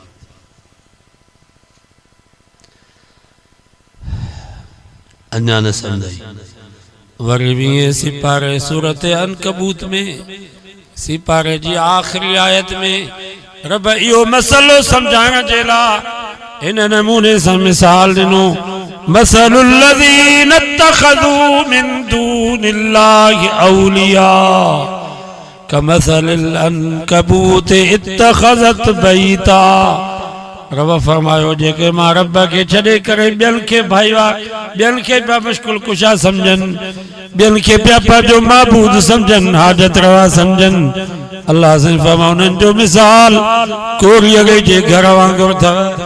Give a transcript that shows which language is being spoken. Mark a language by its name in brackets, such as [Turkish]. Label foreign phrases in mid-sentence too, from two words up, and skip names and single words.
[Sindhi] अञा न सम्झाई। वरी 20 सिपारे सूरत अनकबूत में सिपारे जी आख़िरी आयत में रब इहो मसलो समझाइण जे लाइ इन नमूने सां मिसाल ॾिनो। [Arabic] مثل الذين اتخذوا من دون الله أولياء كمثل العنكبوت اتخذت بيتا. [Sindhi] रब फरमायो जेके मां रब के छॾे करे ॿियनि खे भाईवार, ॿियनि खे पिया मुश्किल कुशा सम्झनि, ॿियनि खे पिया पंहिंजो माबूद सम्झनि, हाजत रवा सम्झनि, अल्लाह से फरमायो उन्हनि जो मिसाल कोरिय जे घर वांगुरु अथव।